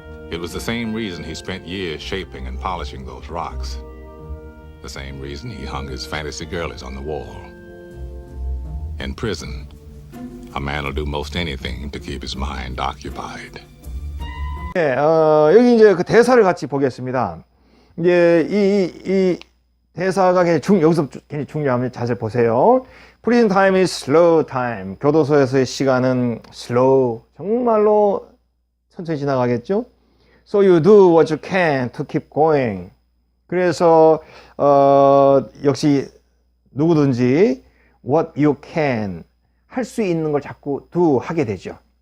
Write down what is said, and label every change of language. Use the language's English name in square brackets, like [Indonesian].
[English] It was the same reason he spent years shaping and polishing those rocks. The same reason he hung his fantasy girlies on the wall. In prison, a man will do most anything to keep his mind occupied. [Korean] 네, 여기 이제 그 대사를 같이 보겠습니다. 이제 이 대사가 여기서 굉장히 중요합니다. 자세히 보세요. [English] Prison time is slow time. [Korean] 교도소에서의 시간은 slow, 정말로 천천히 지나가겠죠? [English] So you do what you can to keep going. [Korean] 그래서 역시 누구든지 [English] what you can [Korean] 할 수 있는 걸 자꾸 do 하게 되죠.